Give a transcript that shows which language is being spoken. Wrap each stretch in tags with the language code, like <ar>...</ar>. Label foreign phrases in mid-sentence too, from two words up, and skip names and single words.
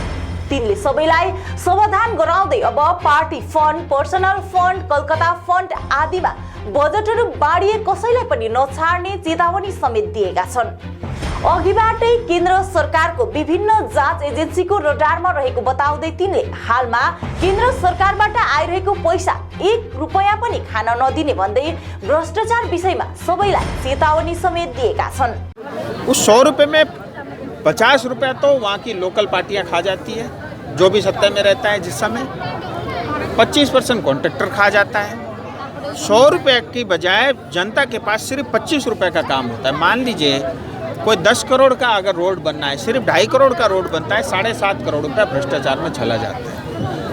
<ne>तिनले सबैलाई समाधान गराउँदै अब</ne> <en>party fund, personal fund,</en> <ne>कलकत्ता फन्ड आदिमा बजेटहरू बाँडिए कसैलाई पनि नछाड्ने चेतावनी समेत दिएका छन्। अघिबाटै केन्द्र सरकारको विभिन्न जाँच एजेन्सीको रडारमा रहेको बताउँदै तिनले हालमा केन्द्र सरकारबाट आइरहेको पैसा 1 रुपैयाँ पनि खान नदिने भन्दै भ्रष्टाचार विषयमा सबैलाई चेतावनी समेत दिएका छन्।</ne> <hi>उस 100 रुपये में 50 रुपया तो वहाँ की लोकल पार्टियाँ खा जाती है, जो भी सत्ता में रहता है जिस समय 25% कॉन्ट्रैक्टर खा जाता है। 100 रुपये की बजाय जनता के पास सिर्फ 25 रुपये का काम होता है। मान लीजिए कोई 10 करोड़ का अगर रोड बनना है, सिर्फ 2.5 करोड़ का रोड बनता है, 7.5 करोड़ रुपया भ्रष्टाचार में चला जाता है।</hi>